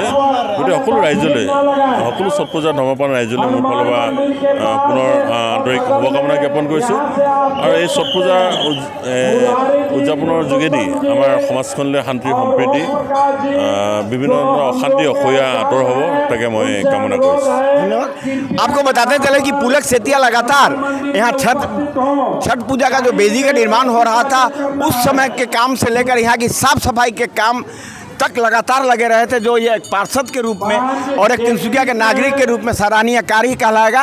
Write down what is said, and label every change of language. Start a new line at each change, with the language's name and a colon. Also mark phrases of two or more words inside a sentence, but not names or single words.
Assamese: গতিকে সকলো ৰাইজলৈ, সকলো ছট পূজা ধৰ্মপ্ৰাণ ৰাইজলৈ মোৰ ফালৰ পৰা পুনৰ আন্তৰিক শুভকামনা জ্ঞাপন কৰিছোঁ। আৰু এই ছট পূজা উদযাপনৰ যোগেদি আমাৰ সমাজখনলৈ শান্তি সম্প্ৰীতি, বিভিন্ন ধৰণৰ অশান্তি অসূয়া আঁতৰ হ'ব, তাকে মই কামনা কৰিছোঁ।
Hindi: आपको बताते चले कि पुलक सेतिया लगातार यहाँ छठ पूजा का जो बेदी का निर्माण हो रहा था, उस समय के काम से लेकर यहाँ की साफ सफाई के काम तक लगातार लगे रहे थे, जो ये एक पार्षद के रूप में और एक तिनसुकिया के नागरिक के रूप में सराहनीय कार्य कहलाएगा।